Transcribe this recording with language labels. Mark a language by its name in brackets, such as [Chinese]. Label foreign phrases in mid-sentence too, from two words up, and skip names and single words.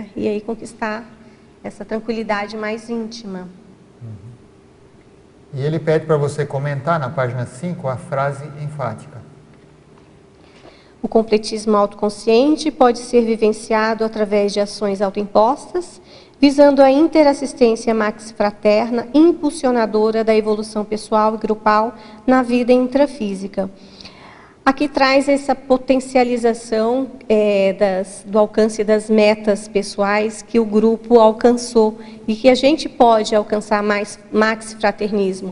[Portuguese] E aí conquistar essa tranquilidade mais íntima. E ele pede para você comentar na página 5 a frase enfática. O completismo autoconsciente pode ser vivenciado através de ações autoimpostas, visando a interassistência maxifraterna impulsionadora da evolução pessoal e grupal na vida intrafísica. Aqui traz essa potencialização do alcance das metas pessoais que o grupo alcançou e que a gente pode alcançar mais maxifraternismo.